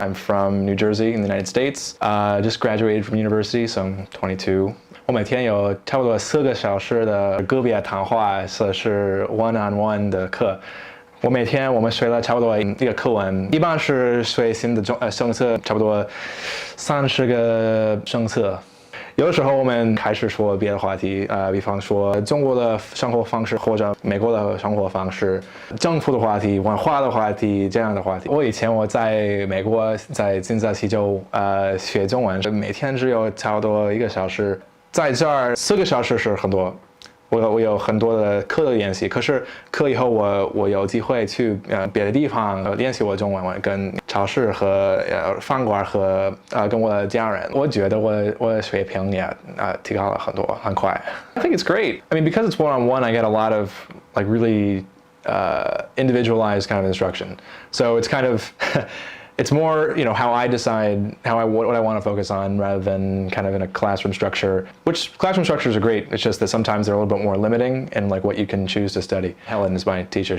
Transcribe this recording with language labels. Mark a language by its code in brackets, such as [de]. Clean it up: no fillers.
[en] I'm from New Jersey in the United States. Just graduated from university, so I'm 22. [zh] 我每天有差不多4个小时的个别谈话，是 [en] one-on-one [zh] 的课。我们学了差不多一个课文，一般是学新的政策，差不多30个政策。有的时候我们开始说别的话题，比方说中国的生活方式或者美国的生活方式、政府的话题、文化的话题这样的话题。以前我在美国在金泽西州学中文，每天只有差不多1个小时，在这儿4个小时是很多。我有很多的课的练习，可是课以后我有机会去别的地方练习我中文，跟超市和饭馆和跟我的家人，我觉得我的水平也提高了很多，很快。 [en] I think it's great. I mean, because it's one-on-one, I get a lot of like really individualized kind of instruction. So it's kind of it's more, how I decide what I want to focus on rather than kind of in a classroom structure, which classroom structures are great. It's just that sometimes they're a little bit more limiting in like what you can choose to study. Helen is my teacher.